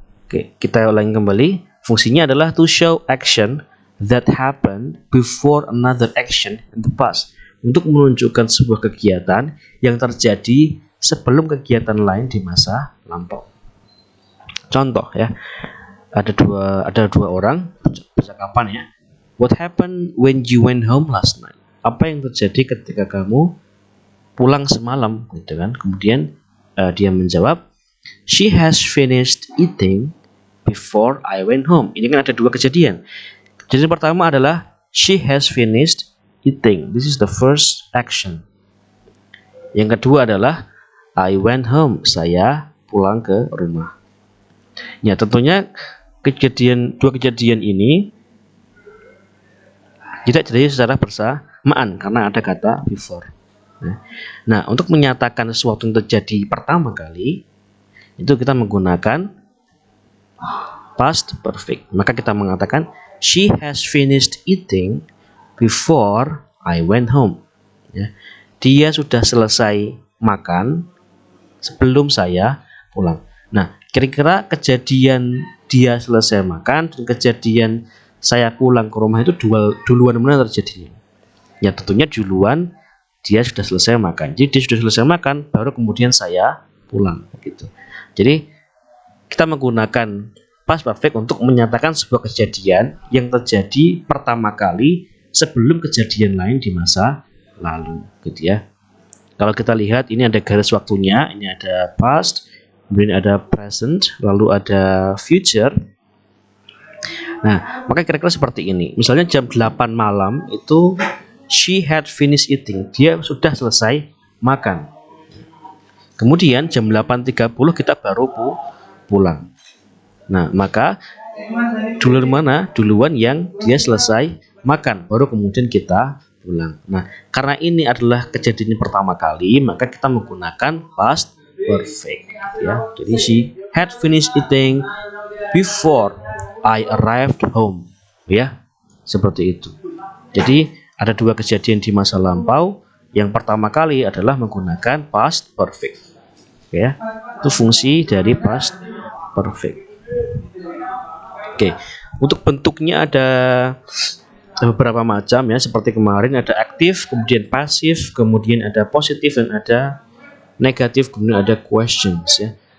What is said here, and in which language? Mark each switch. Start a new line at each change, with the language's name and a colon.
Indonesian: Oke, kita ulangi kembali. Fungsinya adalah
English: to show action that happened before another action in the past.
Indonesian: Untuk menunjukkan sebuah kegiatan yang terjadi sebelum kegiatan lain di masa lampau. Contoh ya, ada dua orang percakapan ya.
English: What happened when you went home last night?
Indonesian: Apa yang terjadi ketika kamu pulang semalam, gitu kan? Kemudian dia menjawab,
English: she has finished eating before I went home.
Indonesian: Ini kan ada dua kejadian. Kejadian pertama adalah
English: she has finished eating. This is the first action.
Indonesian: Yang kedua adalah
English: I went home.
Indonesian: Saya pulang ke rumah. Ya, tentunya dua kejadian ini tidak terjadi secara bersamaan karena ada kata before. Nah, untuk menyatakan sesuatu yang terjadi pertama kali, itu kita menggunakan past perfect. Maka kita mengatakan
English: she has finished eating before I went home.
Indonesian: Ya, dia sudah selesai makan sebelum saya pulang. Nah, kira-kira kejadian dia selesai makan dan kejadian saya pulang ke rumah itu duluan mana terjadinya? Ya tentunya duluan dia sudah selesai makan. Jadi dia sudah selesai makan, baru kemudian saya pulang gitu. Jadi kita menggunakan past perfect untuk menyatakan sebuah kejadian yang terjadi pertama kali sebelum kejadian lain di masa lalu gitu ya. Kalau kita lihat ini ada garis waktunya, ini ada past, kemudian ada present, lalu ada future. Nah, maka kira-kira seperti ini. Misalnya jam 8 malam itu
English: she had finished eating.
Indonesian: Dia sudah selesai makan. Kemudian jam 8.30 kita baru pulang. Nah, maka duluan mana? Duluan yang dia selesai makan, baru kemudian kita pulang. Nah, karena ini adalah kejadian pertama kali, maka kita menggunakan past perfect ya.
English: Jadi she had finished eating before I arrived home ya.
Indonesian: Seperti itu. Jadi ada dua kejadian di masa lampau. Yang pertama kali adalah menggunakan past perfect ya. Itu fungsi dari past perfect. Oke, untuk bentuknya ada beberapa macam ya, seperti kemarin ada aktif, kemudian pasif, kemudian ada positif dan ada negatif, kemudian ada questions ya.